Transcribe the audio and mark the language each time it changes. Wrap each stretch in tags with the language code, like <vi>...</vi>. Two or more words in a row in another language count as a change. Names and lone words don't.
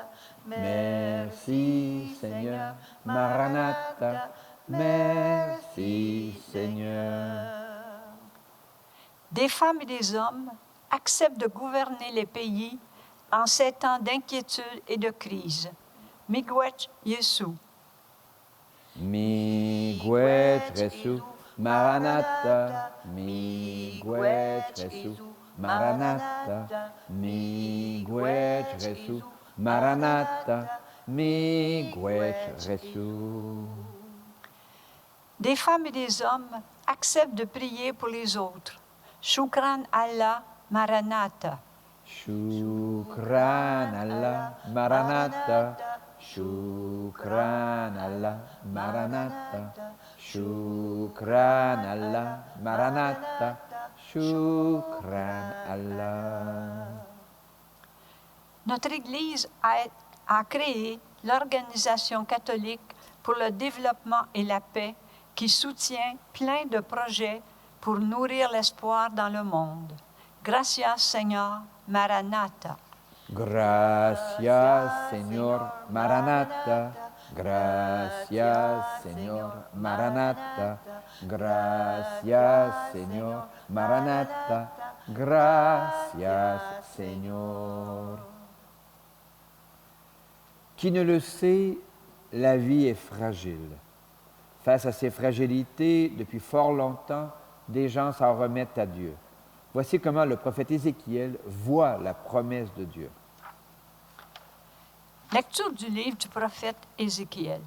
<fr>Merci Seigneur, Maranatha. Merci Seigneur. Des femmes et des hommes acceptent de gouverner les pays en ces temps d'inquiétude et de crise.</fr> <oj>Miigwech Yesu. Miigwech Yesu, Maranatha. Miigwech Yesu, Maranatha. Miigwech Yesu, Maranatha. Miigwech Yesu.</oj> <fr>Des femmes et des hommes acceptent de prier pour les autres.</fr> <ar>شكرا الله, Maranatha. شكرا الله, Maranatha. شكرا الله, Maranatha. شكرا الله, Maranatha. شكرا الله.</ar> <fr>Notre Église a créé l'Organisation catholique pour le développement et la paix qui soutient plein de projets pour nourrir l'espoir dans le monde.</fr> <es>Gracias, Seigneur, Maranatha. Gracias, Señor, Maranatha. Gracias, Señor, Maranatha. Gracias, Señor, Maranatha. Gracias, Señor.</es> <fr>Qui ne le sait, la vie est fragile. Face à ces fragilités, depuis fort longtemps, des gens s'en remettent à Dieu. Voici comment le prophète Ézéchiel voit la promesse de Dieu. Lecture du livre du prophète Ézéchiel.</fr>